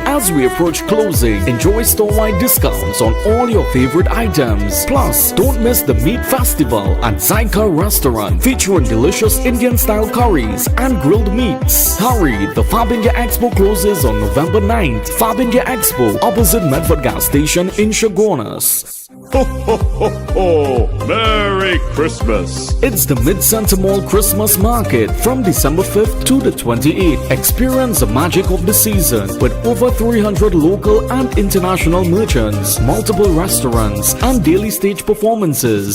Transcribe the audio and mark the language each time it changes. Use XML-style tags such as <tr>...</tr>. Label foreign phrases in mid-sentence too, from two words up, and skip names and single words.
<en>As we approach closing, enjoy store-wide discounts on all your favorite items. Plus, don't miss the Meat Festival at Zyka Restaurant, featuring delicious Indian-style curries and grilled meats. Hurry, the Fab India Expo closes on November 9th. Fab India Expo, opposite Medford Gas Station in Chaguanas. Ho ho ho ho! Merry Christmas! It's the Mid-Center Mall Christmas Market from December 5th to the 28th. Experience the magic of the season with over 300 local and international merchants, multiple restaurants, and daily stage performances.</en>